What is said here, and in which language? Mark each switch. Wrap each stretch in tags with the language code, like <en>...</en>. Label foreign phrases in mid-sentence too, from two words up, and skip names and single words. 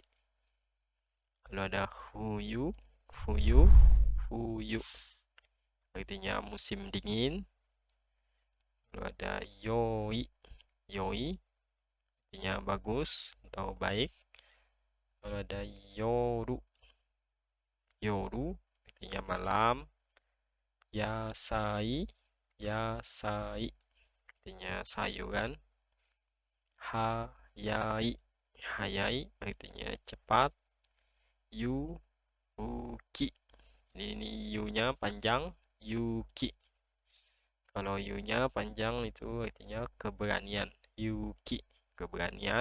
<id>Lalu ada fuyu, fuyu, fuyu artinya musim dingin. Lalu ada yoi, yoi artinya bagus atau baik. Lalu ada yoru, yoru artinya malam. Yasai, yasai artinya sayuran. Hayai, hayai artinya cepat. Yuki, ini yu-nya panjang, yuki. Kalau yu-nya panjang itu artinya keberanian, yuki, keberanian.</id>